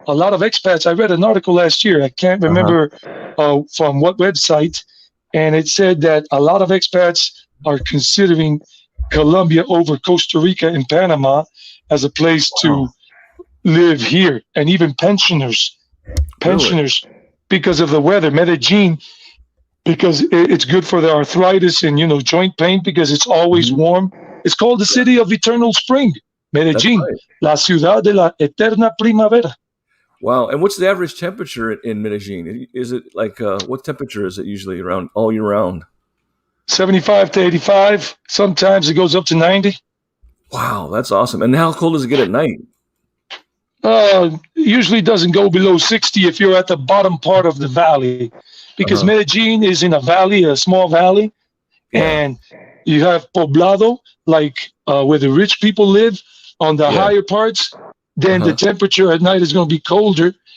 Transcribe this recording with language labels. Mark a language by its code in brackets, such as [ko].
[en] A lot of expats, I read an article last year, I can't remember from what website, and it said that a lot of expats are considering Colombia over Costa Rica and Panama as a place to live here, and even pensioners, because of the weather. Medellin, because it's good for the arthritis and joint pain because it's always warm. It's called the city of eternal spring. [es] Medellin, la ciudad de la eterna primavera. [en] Wow. And what's the average temperature in Medellin? Is it like, what temperature is it usually around all year round? 75 to 85. Sometimes it goes up to 90. Wow, that's awesome. And how cold does it get at night? Usually doesn't go below 60 if you're at the bottom part of the valley, because Medellin is in a valley, a small valley, and you have poblado, like where the rich people live on the higher parts. Then the temperature at night is going to be colder